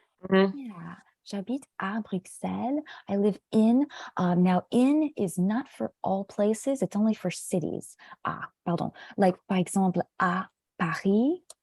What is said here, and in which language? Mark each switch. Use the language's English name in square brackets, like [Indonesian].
[French] Yeah, j'habite à Bruxelles. [English] I live in. Now, in is not for all places. It's only for cities. [French] Ah, pardon. [English] Like, [French] par exemple, à Paris.